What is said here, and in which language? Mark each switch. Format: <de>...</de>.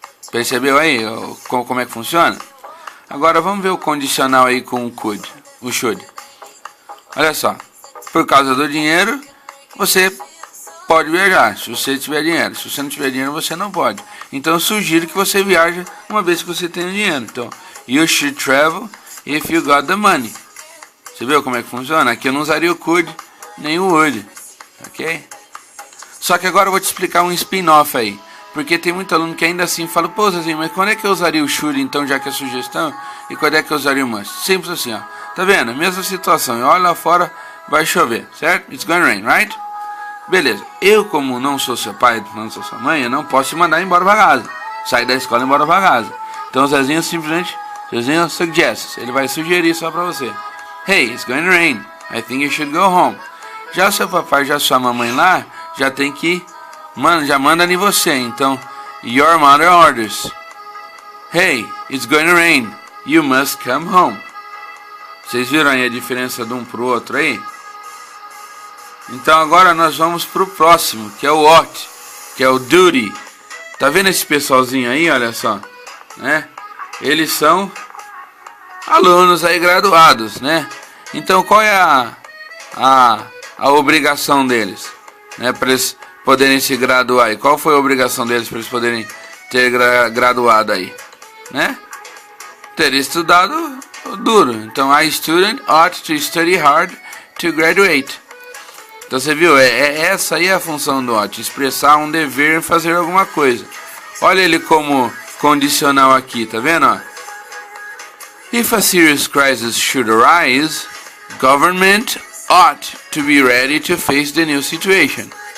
<pt>Percebeu aí como é que funciona? Agora vamos ver o condicional aí com o could, o should. Olha só, por causa do dinheiro, você pode viajar, se você tiver dinheiro. Se você não tiver dinheiro, você não pode. Então eu sugiro que você viaje uma vez que você tenha dinheiro.</pt> <en>Então, you should travel if you got the money.</en> <pt>Você viu como é que funciona? Aqui eu não usaria o could nem o would, ok? Só que agora eu vou te explicar um spin-off aí. Porque tem muito aluno que ainda assim fala, pô, Zezinho, mas quando é que eu usaria o should então, já que é sugestão? E quando é que eu usaria o must? Simples assim, ó. Tá vendo? Mesma situação. Olha lá fora, vai chover, certo?</pt> <en>It's gonna rain, right?</en> <pt>Beleza. Eu, como não sou seu pai, não sou sua mãe, eu não posso te mandar embora pra casa. Sair da escola e embora pra casa. Então o Zezinho simplesmente, Zezinho suggests. Ele vai sugerir só pra você.</pt> <en>Hey, it's gonna rain. I think you should go home.</en> <pt>Já seu papai, já sua mamãe lá, já tem que... já manda em você.</pt> <en>Então, your mother orders. Hey, it's gonna rain. You must come home.</en> <pt>Vocês viram aí a diferença de um pro outro aí? Então agora nós vamos pro próximo, que é o ought, que é o duty. Tá vendo esse pessoalzinho aí, olha só, né? Eles são alunos aí graduados, né? Então qual é a obrigação deles, né? Para eles poderem se graduar. E qual foi a obrigação deles para eles poderem ter graduado aí, né? Ter estudado duro.</pt> <en>Então, a student ought to study hard to graduate.</en> <pt>Então você viu, essa aí é a função do ought, expressar um dever em fazer alguma coisa. Olha ele como condicional aqui, tá vendo? Ó?</pt> <en>If a serious crisis should arise, government ought to be ready to face the new situation.</en>